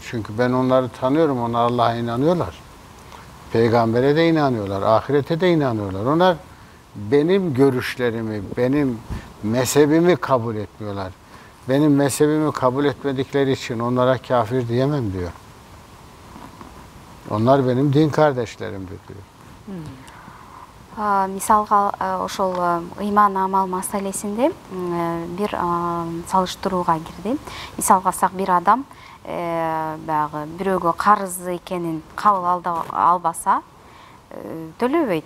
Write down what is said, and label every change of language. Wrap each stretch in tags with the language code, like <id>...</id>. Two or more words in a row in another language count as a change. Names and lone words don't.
<tr>Çünkü ben onları tanıyorum. Onlar Allah'a inanıyorlar. Peygambere de inanıyorlar. Ahirete de inanıyorlar. Onlar benim görüşlerimi, benim mezhebimi kabul etmiyorlar. Benim mezhebimi kabul etmedikleri için onlara kafir diyemem diyor. Onlar benim din kardeşlerimdir diyor.</tr> <ky>Мисалга ошол ыйман амал маселесинде бир салыштырууга кирди. Мисалга алсак, бир адам баягы бирөөгө карыз экенин кабыл албаса төлөбөйт.</ky>